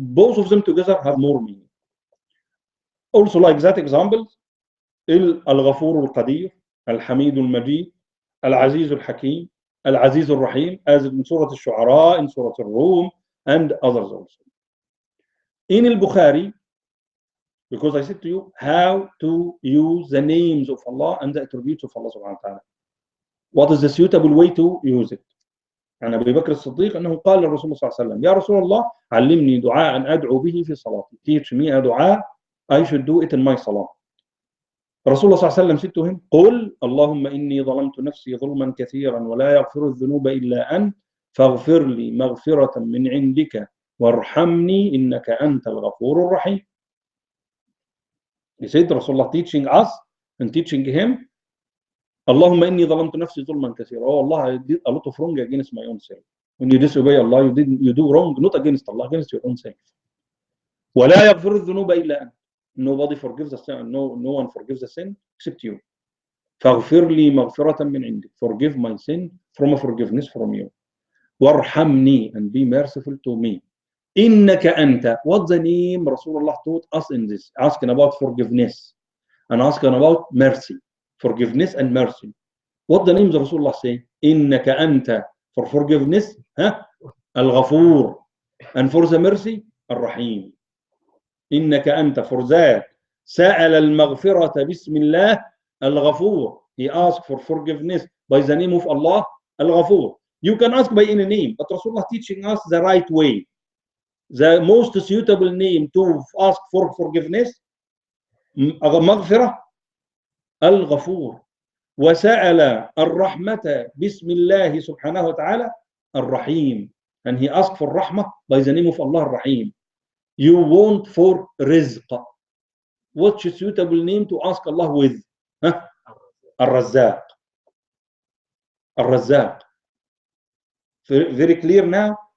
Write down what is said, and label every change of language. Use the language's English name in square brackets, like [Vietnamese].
[English] Both of them together have more meaning. Also, like that example, Al-Ghafur al-Qadir, Al-Hamid al-Majid, Al-Aziz al-Hakim, Al-Aziz al-Rahim, as in Surah Al-Shu'ara, in Surah Al-Rum, and others also. In Al-Bukhari, because I said to you how to use the names of Allah and the attributes of Allah subhanahu wa ta'ala. What is the suitable way to use it? [Arabic] عن أبي بكر الصديق أنه قال للرسول صلى الله عليه وسلم يا رسول الله علمني دعاء أدعو به في صلاتي. [English] Teach me a dua, I should do it in my salah. [Arabic] رسول الله صلى الله عليه وسلم [English] said to him [Arabic] قل اللهم إني ظلمت نفسي ظلما كثيرا ولا يغفر الذنوب إلا أنت فاغفر لي مغفرة من عندك وارحمني إنك أنت الغفور الرحيم. [English] He said, Rasulullah teaching us and teaching him, Allahumma inni dhalamtu nafsi dhulman kathira. Oh Allah, I did a lot of wrong against my own self. When you disobey Allah, you do wrong, not against Allah, against your own self. [Arabic] وَلَا يَغْفِرُ الذُّنُوبَ إِلَّا أَنْتَ. [English] Nobody forgives the sin, no one forgives the sin except you. [Arabic] فَاغْفِرْ لِي مَغْفِرَةً مِّنْ عِنْدِكَ. [English] Forgive my sin from a forgiveness from you. [Arabic] وَارْحَمْنِي, [English] and be merciful to me. [Arabic] إِنَّكَ أَنْتَ. [English] What the name Rasulullah taught us in this? Asking about forgiveness and asking about mercy. Forgiveness and mercy. What the names Rasulullah say? [Arabic] إِنَّكَ أَنْتَ, [English] for forgiveness, Al-Ghafur, and for the mercy, Al-Rahim. [Arabic] إِنَّكَ أَنْتَ, [English] for that, [Arabic] سَأَلَ الْمَغْفِرَةَ بِسْمِ اللَّهِ Al-Ghafur. [English] He asked for forgiveness by the name of Allah, Al-Ghafur. You can ask by any name, but Rasulullah teaching us the right way. the most suitable name to ask for forgiveness [Arabic] مغفرة الغفور. وسأل الرحمة بسم الله سبحانه وتعالى الرحيم. [English] And he asked for rahmah by the name of Allah الرحيم. You want for رزق. What's a suitable name to ask Allah with? [Arabic] Huh? الرزاق. الرزاق. [English] Very clear now.